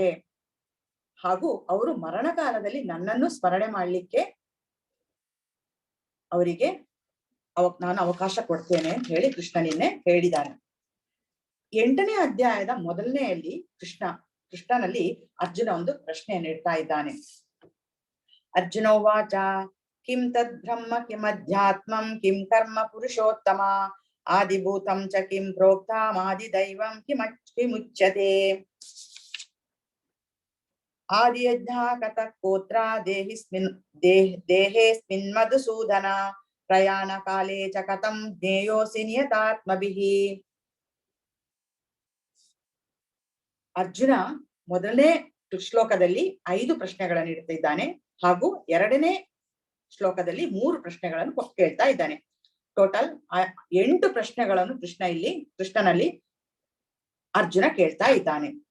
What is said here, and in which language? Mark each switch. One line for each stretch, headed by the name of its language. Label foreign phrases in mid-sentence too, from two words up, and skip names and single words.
Kannada: ಹಾಗೂ ಅವರು ಮರಣ ಕಾಲದಲ್ಲಿ ನನ್ನನ್ನು ಸ್ಮರಣೆ ಮಾಡ್ಲಿಕ್ಕೆ ಅವರಿಗೆ ನಾನು ಅವಕಾಶ ಕೊಡ್ತೇನೆ ಅಂತ ಹೇಳಿ ಕೃಷ್ಣ ನಿನ್ನೆ ಹೇಳಿದ್ದಾನೆ. 8ನೇ ಅಧ್ಯಾಯದ ಮೊದಲನೆಯಲ್ಲಿ ಕೃಷ್ಣನಲ್ಲಿ ಅರ್ಜುನ ಒಂದು ಪ್ರಶ್ನೆಯನ್ನು ಇಡ್ತಾ ಇದ್ದಾನೆ.
Sanskrit: ಅರ್ಜುನೋವಾಚ ಕಿಂ ತದ್ ಬ್ರಹ್ಮ ಕಿಂ ಅಧ್ಯಾತ್ಮಂ ಕಿಂ ಕರ್ಮ ಪುರುಷೋತ್ತಮ ಆದಿಭೂತಂ ಚ ಕಿಂ ಪ್ರೋಕ್ತಂ ಆದಿದೈವಂ ಕಿಮುಚ್ಯತೆ ಆದಿಯಜ್ಞ ಕತಃ ಕೋತ್ರ ದೇಹೇಸ್ಮಿನ್ ಮಧುಸೂದನ ಪ್ರಯಾಣ ಕಾಲೇ ಚ ಕಥಂ ಜ್ಞೇಯೋಸಿ ನಿಯತಾತ್ಮಭಿಃ.
Kannada: ಅರ್ಜುನ ಮೊದಲನೇ ಶ್ಲೋಕದಲ್ಲಿ 5 ಪ್ರಶ್ನೆಗಳನ್ನು ಇಡ್ತಿದ್ದಾನೆ, ಹಾಗೂ 2ನೇ ಶ್ಲೋಕದಲ್ಲಿ 3 ಪ್ರಶ್ನೆಗಳನ್ನು ಕೇಳ್ತಾ ಇದ್ದಾನೆ. ಟೋಟಲ್ 8 ಪ್ರಶ್ನೆಗಳನ್ನು ಕೃಷ್ಣನಲ್ಲಿ ಅರ್ಜುನ ಕೇಳ್ತಾ ಇದ್ದಾನೆ.